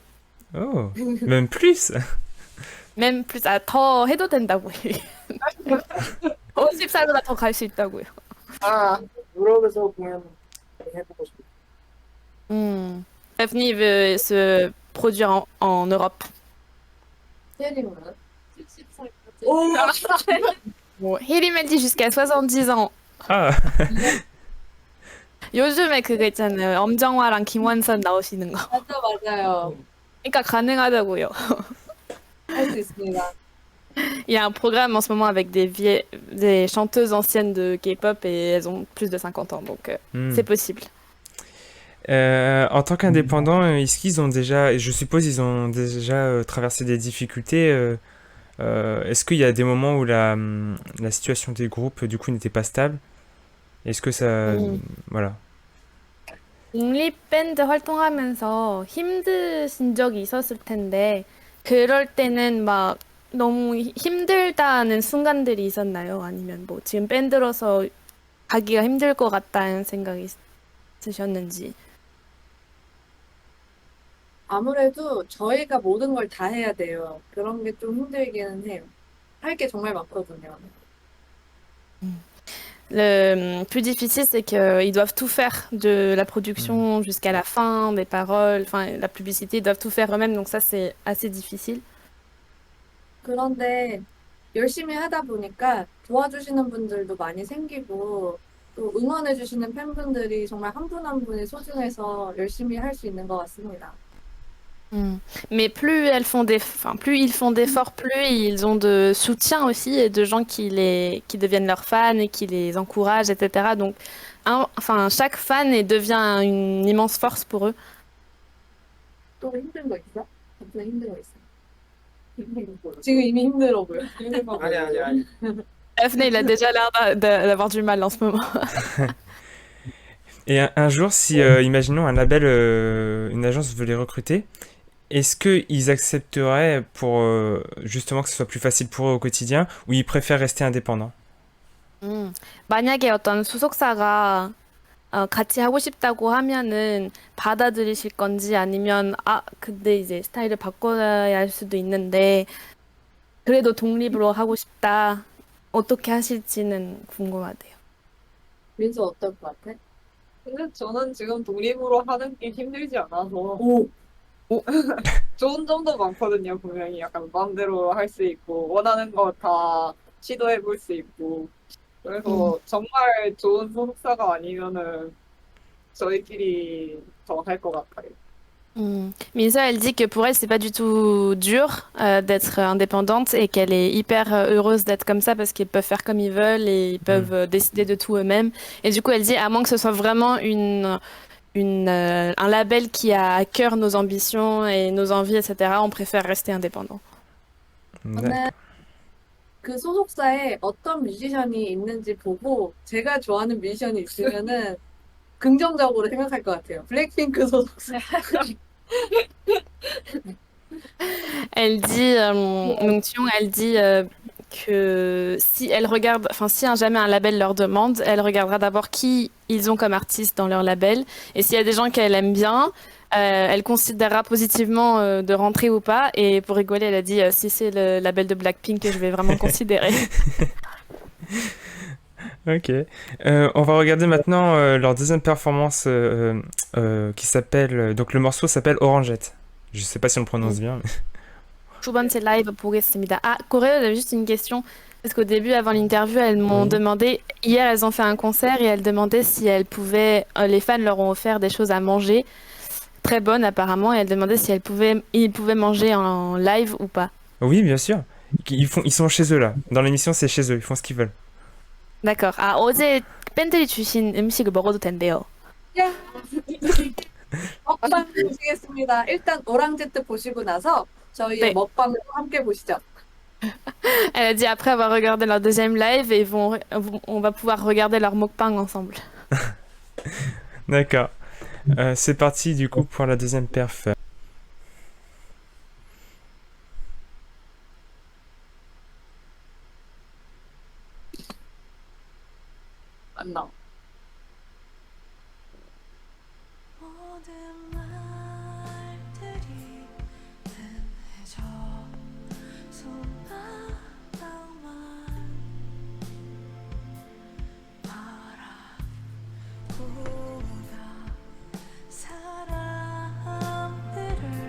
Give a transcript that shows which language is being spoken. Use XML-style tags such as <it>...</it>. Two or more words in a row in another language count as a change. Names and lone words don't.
<fr>Oh, même plus. Même plus,</fr> <ko>더 해도 된다고요. 50살보다 더 갈 수 있다고요. 아, 유럽에서 공연 많이 해보고 싶어.</ko> <fr>Daphne veut se produire en Europe.</fr> <ko>혜림은? 70살까지. 오!</ko> <fr>Bon, Heli m'a dit jusqu'à 70 ans. Ah,</fr> <ko>요즘에 그거 있잖아요. 엄정화랑 김완선 나오시는 거. 맞아요. 그러니까 가능하다고요. 할 수 있습니다.</ko> <fr>Il y a un programme en ce moment avec des chanteuses anciennes de K-pop et elles ont plus de 50 ans, donc hmm. c'est possible. En tant qu'indépendants, est-ce qu'ils ont déjà, et je suppose ils ont déjà traversé des difficultés, est-ce qu'il y a des moments où la situation des groupes du coup n'était pas stable? Est-ce que ça... Voilà.</fr> <ko>독립밴드 활동하면서 힘드신 적이 있었을 텐데 그럴 때는 막 너무 힘들다는 순간들이 있었나요? 아니면 뭐 지금 밴드로서 가기가 힘들 것 같다는 생각이 있으셨는지. 아무래도 저희가 모든 걸 다 해야 돼요. 그런 게 좀 힘들기는 해요. 할 게 정말 많거든요.</ko> <fr>Le plus difficile, c'est qu'ils doivent tout faire, de la production jusqu'à la fin, des paroles, enfin la publicité, ils doivent tout faire eux-mêmes, donc ça c'est assez difficile. 그런데 열심히 하다 보니까 도와주시는 분들도 많이 생기고 또 응원해주시는 팬분들이 정말 한 분 한 분이 소중해서 열심히 할 수 있는 것 같습니다. Mais plus plus ils font d'efforts, plus ils ont de soutien aussi et de gens qui deviennent leurs fans et qui les encouragent, etc. Donc, chaque fan devient une immense force pour eux.</fr> <ko>또 힘든 거 있어? 갑자기 힘든 거 있어? 지금 이미 힘들어 보여. 아니.</ko> <fr>Daphné, il a déjà l'air d'avoir du mal en ce moment. Et un jour, si, imaginons un label, une agence veut les recruter, est-ce qu'ils accepteraient pour justement que ce soit plus facile pour eux au quotidien, ou ils préfèrent rester indépendants?</fr> <ko>만약에 어떤 소속사가 같이 하고 싶다고 하면은 받아들이실 건지 아니면 근데 이제 스타일을 바꿔야 할 수도 있는데 그래도 독립으로 하고 싶다. 어떻게 하실지는 궁금하대요. 민수 어떨 것 같아? 근데 저는 지금 독립으로 하는 게 힘들지 않아서 오, 좋은 점도 많거든요. 분명히 약간 마음대로 할 수 있고 원하는 거 다 시도해 볼 수 있고 그래서 정말 좋은 소속사가 아니면은 저희끼리 더 할 것 같아요.</ko> <fr>Misa, elle dit que pour elle, c'est pas du tout dur d'être indépendante et qu'elle est hyper heureuse d'être comme ça parce qu'ils peuvent faire comme ils veulent et ils peuvent décider de tout eux-mêmes. Et du coup, elle dit, à moins que ce soit vraiment un label qui a à cœur nos ambitions et nos envies, etc., on préfère rester indépendant.</fr> <ko>저는 그 소속사에 어떤 뮤지션이 있는지 보고 제가 좋아하는 뮤지션이 있으면은 긍정적으로 생각할 것 같아요. 블랙핑크 소속사.</ko> <fr>Elle dit, Mung Chiung, elle dit que si elle regarde, enfin si jamais un label leur demande, elle regardera d'abord qui ils ont comme artiste dans leur label et s'il y a des gens qu'elle aime bien, elle considérera positivement de rentrer ou pas. Et pour rigoler, elle a dit si c'est le label de Blackpink que je vais vraiment considérer. Ok. On va regarder maintenant leur deuxième performance qui s'appelle. Donc le morceau s'appelle Orangette. Je sais pas si on le prononce bien. Mais...</fr> <ko>두 번째 live 보겠습니다.</ko> <fr>Corée, j'avais juste une question. Parce qu'au début, avant l'interview, elles m'ont demandé, hier elles ont fait un concert et elles demandaient si elles pouvaient, les fans leur ont offert des choses à manger, très bonnes apparemment, et elles demandaient si ils pouvaient manger en live ou pas. Oui, bien sûr. Ils sont chez eux là. Dans l'émission, c'est chez eux. Ils font ce qu'ils veulent. D'accord.</fr> <ko>어제 팬들이 주신 음식을 먹어도 된대요. 먹방 보시겠습니다. 일단 오랑제트 보시고 나서 저희의 네. 먹방을 함께 보시죠.</ko> <fr>Elle a dit après avoir regardé leur deuxième live, et on va pouvoir regarder leur mukbang ensemble. D'accord. C'est parti du coup pour la deuxième perf.</fr> <ko>안 나와. 모든 말들이 흔해져 손바닥만 바라보다 사람들을</ko>